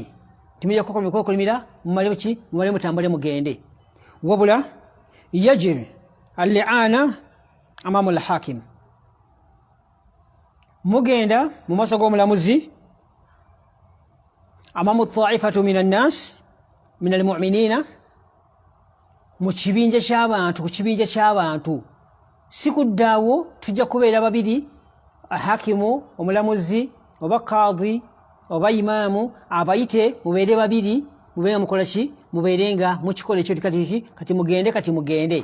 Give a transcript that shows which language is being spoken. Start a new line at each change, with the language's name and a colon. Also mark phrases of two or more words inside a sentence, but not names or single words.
Ganda: Timujja kwekolimira mumale mutambule mugende.
Arabic: Wabula يجري اللعان أمام الحاكم.
Ganda: Mugenda mu maaso g'omulamuzi
Arabic: أمام طائفة من الناس من المؤمنين,
Ganda: mu kibinja ky'abantu. Si kuddaawo tujja kubeera babiri, hakimu omulamuzi oba kadhi oba imaamu abayite mubeere babiri, mubeere mukola ki? Mubeere nga mukikola ekyo kati mugende.